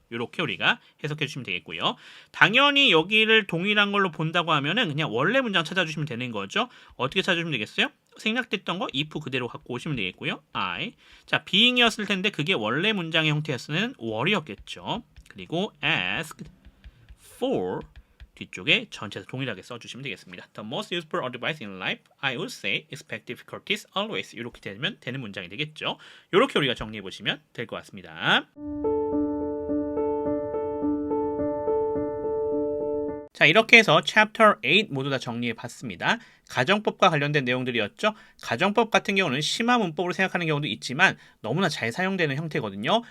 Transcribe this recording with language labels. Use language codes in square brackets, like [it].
[ko] 이렇게 우리가 해석해 주시면 되겠고요. 당연히 여기를 동일한 걸로 본다고 하면은 그냥 원래 문장 찾아주시면 되는 거죠. 어떻게 찾아주시면 되겠어요? 생략됐던 거 if 그대로 갖고 오시면 되겠고요. [en] I. [ko] 자, being이었을 텐데 그게 원래 문장의 형태였으면 were이었겠죠. 그리고 [en] asked for [ko] 뒤쪽에 전체에서 동일하게 써주시면 되겠습니다. [en] The most useful advice in life, I would say, expect difficulties always. [ko] 이렇게 되면 되는 문장이 되겠죠. 이렇게 우리가 정리해 보시면 될 것 같습니다. 자, 이렇게 해서 Chapter 8 모두 다 정리해 봤습니다. 가정법과 관련된 내용들이었죠. 가정법 같은 경우는 심화 문법으로 생각하는 경우도 있지만 너무나 잘 사용되는 형태거든요.